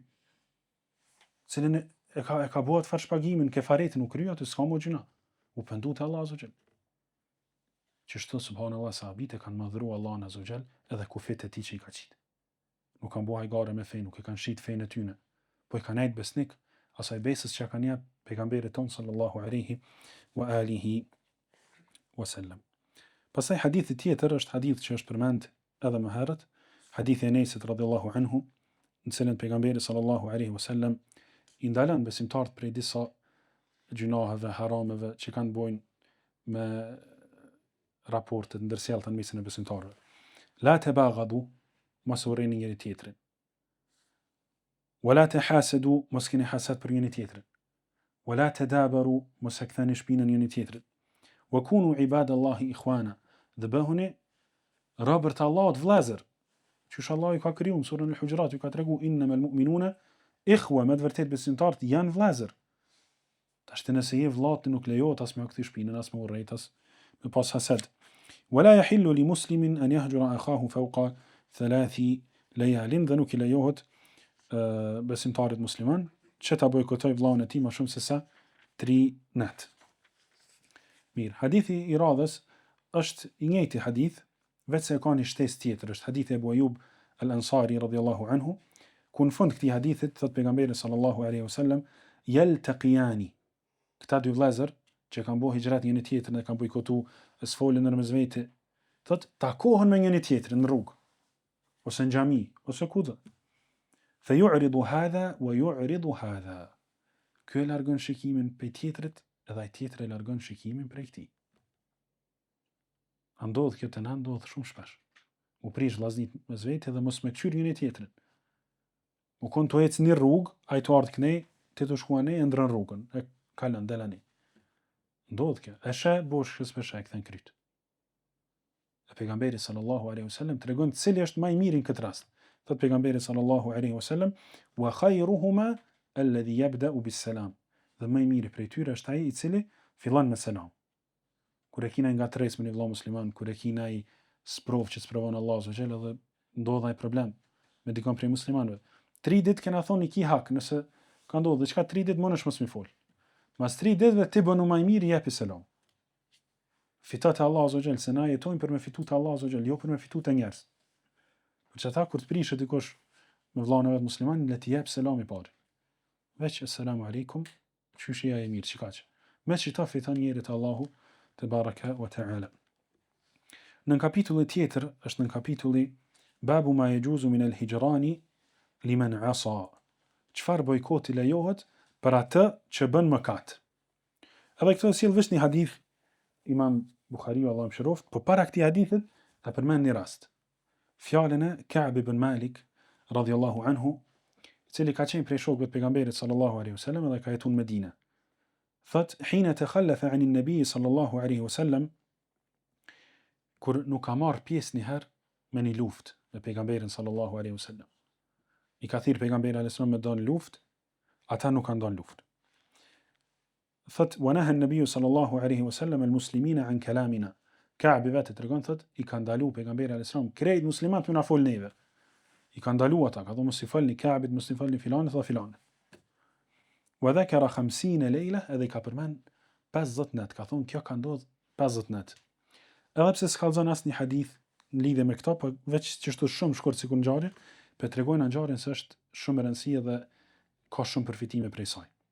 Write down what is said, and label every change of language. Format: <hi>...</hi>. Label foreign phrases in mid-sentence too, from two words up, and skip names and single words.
<sq>Cilin e ka bo atë farë shpagimin, kefaretin u krya, të s'ka mo gjuna. U pëndu të Allah azogjel. Qështu, subhanallah, sahabit e kanë madhru Allah azogjel edhe kufit e ti që I ka qitë. Nuk kanë bo hajgare me fejnë, nuk e kanë shqit fejnë e tyne, po I kanë nejtë besnik, asaj besës që kanë jep pejgamberit tonë,</sq> <ar>صلى الله عليه وعلى آله وسلم.</ar> <sq>Pasaj hadithi tjetër është hadith që është përmend edhe më herët, hadithi e Enesit</sq> <ar>رضي الله عنه,</ar> <sq>në cilën pejgamberi</sq> <ar>صلى الله عليه وسلم</ar> <sq>I ndalan besimtarët prej disa gjunaheve, harameve që kanë bojnë me raportet ndërsjellta në mesin e besimtarëve.</sq> <ar>لا تباغضوا,</ar> <sq>mos urreni njëri tjetrin.</sq> <ar>ولا تحاسدوا,</ar> <sq>mos keni hasad për njëri tjetrin.</sq> <ar>ولا تدابروا,</ar> <sq>mos e ktheni shpinën njëri tjetrit.</sq> <ar>وكونوا عباد الله إخوانا,</ar> <sq>dhe bëhuni robërt Allahut vëllezër. Qysh Allah ju ka kriju, në surën Al-Hujurat ju ka tregu</sq> <ar>إنما المؤمنون إخوة,</ar> <sq>me të vërtet besimtarët janë vëllezër. Tash nëse je vëllati nuk lejohet as me u kthy shpinën, as me urrejt, as me pas hased.</sq> <ar>ولا يحل لمسلم أن يهجر أخاه فوق 3 ليال,</ar> <sq>dhe nuk I lejohet besimtarit musliman që ta bojkotoj vëllain e tij më shumë se sa 3 natë. Mirë, hadithi I radhës është I njëjti hadith, vetë se ka një shtesë tjetër, është hadithi e Abu Ayub al-Ansari</sq> <ar>رضي الله عنه,</ar> <sq>ku në fund këtij hadithit thot pejgamberi</sq> <ar>صلى الله عليه وسلم</ar> <sq>yaltaqiyani, këta dy vëllezër që kanë bërë hijrat njëri tjetrin dhe kanë bojkotu sfolën ndërmjet vete, thot takohen me njëri tjetrin në rrugë ose në xhami ose kudo.</sq> <ar>فيعرض هذا ويعرض هذا.</ar> <sq>Ky e largon shikimin prej tjetrit edhe ai tjetri e largon shikimin prej këtij. Ndodh kjo të na ndodh shumë shpesh. U prish vllaznit mes vete dhe mos me kqyr njëri tjetrin. U kon të ecë një rrugë, ai të ardh kënej, ti të shkuan e ndron rrugën, e kalon delani. Ndodh kjo. E sheh bosh shpesh e kthen kryt. E pejgamberi</sq> <ar>صلى الله عليه وسلم</ar> <sq>tregon cili është më I miri në këtë rast. Thot pejgamberi</sq> <ar>صلى الله عليه وسلم وخيرهما الذي يبدأ بالسلام.</ar> <sq>Dhe më I miri prej tyre është ai I cili fillon me selam. Kur e kina ngatresë me një vëlla musliman, kur e kina ai sprov që sprovon Allahu</sq> <ar>سبحانه وتعالى</ar> <sq>dhe ndodh ai problem me dikon prej muslimanëve. 3 ditë kena thonë ki hak, nëse ka ndodhur diçka 3 ditë mënesh mos mi fol. Mas 3 ditëve ti bënu më I miri jepi selam. Fitat e Allahu</sq> <ar>سبحانه وتعالى,</ar> <sq>se na jetojmë për me fitu të Allahu</sq> <ar>سبحانه وتعالى,</ar> <sq>jo për me fitu të njerëz. Për çata kur të prishet dikush me vëllain e vet musliman, le të jep selam I parë.</sq> <ar>Veç السلام عليكم,</ar> <sq>çyshia e mirë, çikaç. Me çita fiton njëri te Allahu te</sq> <ar>بارك وتعالى.</ar> <sq>Në kapitullin tjetër është në kapitulli</sq> <ar>باب ما يجوز من الهجران لمن عصى.</ar> <sq>Çfarë bojkoti lejohet për atë që bën mëkat. Edhe këto sjell vesh një hadith Imam Buhariu Allahu mëshiroft, po para këtij hadithit ta përmend një rast. Fjalën e Ka'b ibn Malik</sq> <ar>رضي الله عنه,</ar> <sq>I cili ka qenë prej shokëve të pejgamberit</sq> <ar>صلى الله عليه وسلم</ar> <sq>dhe ka jetuar në Medinë.</sq> <ar>Thot حين تخلف عن النبي صلى الله عليه وسلم,</ar> <sq>kur nuk ka marrë pjesë një herë me një luftë me pejgamberin</sq> <ar>صلى الله عليه وسلم.</ar> <sq>I ka thirrë pejgamberi</sq> <ar>عليه وسلم</ar> <sq>me don luftë, ata nuk kanë don luftë.</sq> <ar>ونهى النبي صلى الله عليه وسلم المسلمين عن كلامنا.</ar> <sq>Ka'b vetë tregon thot I ka ndalu pejgamberi</sq> <ar>عليه وسلم</ar> <sq>krejt muslimanët na fol neve. I ka ndalu ata, ka thonë mos I folni Ka'bit, mos I folni filanit dhe filanit.</sq> <ar>وذكر 50 ليلة,</ar> <sq>edhe I ka përmend 50 natë, ka thonë kjo ka ndodhur 50 natë. Edhe pse s'ka dhënë asnjë hadith në lidhje me këto, por veç që është shumë shkurt sikur ngjarje, pe tregojnë ngjarjen se është shumë e rëndësishme dhe ka shumë përfitime prej saj.</sq>